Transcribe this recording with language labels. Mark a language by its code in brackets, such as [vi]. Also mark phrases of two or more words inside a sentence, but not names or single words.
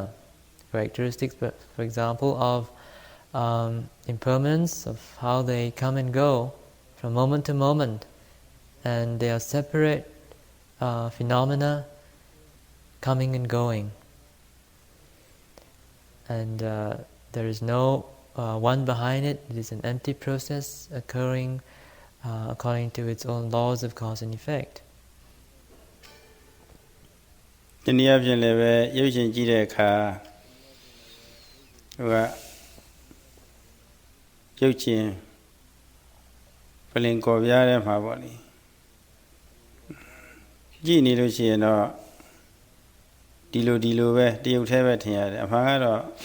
[en] Characteristics, for example, of impermanence, of how they come and go from moment to moment, and they are separate phenomena coming and going. And there is no one behind it. It is an empty process occurring according to its own laws of cause and effect. [my] ဒီနည်းအားဖြင့်လည်းပဲရုပ်ရှင်ကြည့်တဲ့အခါဟိုကရုပ်ရှင်ပလင်ကော်ပြားထဲမှာပေါ့လေကြည့်နေလို့ရှိရင်တော့ဒီလိုပဲတရုပ်ထဲပဲထင်ရတယ်အမှန်ကတော့